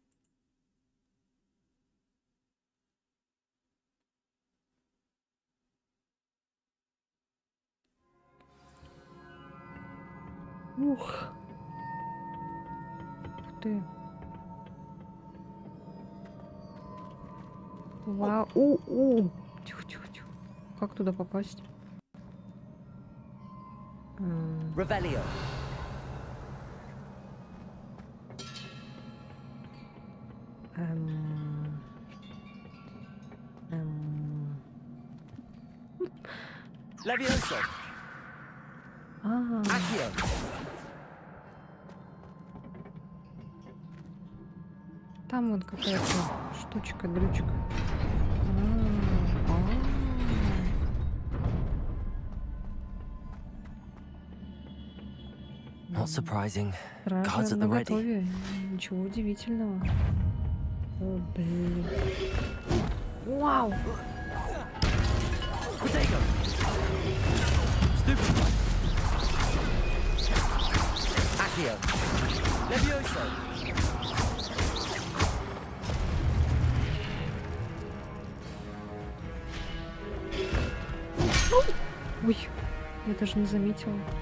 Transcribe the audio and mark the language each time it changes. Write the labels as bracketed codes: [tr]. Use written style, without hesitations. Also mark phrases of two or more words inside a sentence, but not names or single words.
[ru] Ух. Ух ты. Вау. Тихо-тихо-тихо. Как туда попасть? [la] Revelio. Levioso. Accio. [ru] Там вот какая-то штучка, дрючка. [en] Not surprising. Cards [ru] Стражи [en] at the ready. [ru] наготове. Ничего удивительного. О, блин. Вау! [la] Protego. Stupefy. Accio. Levioso. [ru] Ой, я даже не заметила.